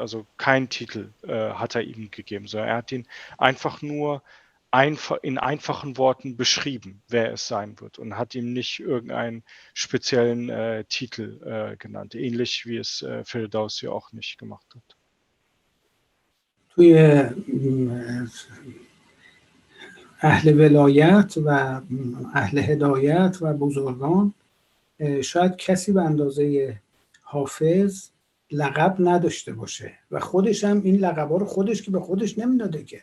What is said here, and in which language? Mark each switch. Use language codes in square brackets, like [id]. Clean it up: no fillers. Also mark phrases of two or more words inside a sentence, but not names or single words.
[de] Also kein Titel hat er ihm gegeben, sondern er hat ihn einfach nur in einfachen Worten beschrieben, wer es sein wird, und hat ihm nicht irgendeinen speziellen Titel genannt, ähnlich wie es Ferdowsi auch nicht gemacht hat. [fa] توی اهل ولایت و اهل هدایت و بزرگان شاید کسی به اندازه حافظ لقب نداشته باشه و خودش هم این لقب‌ها رو خودش که به خودش نمیداده که.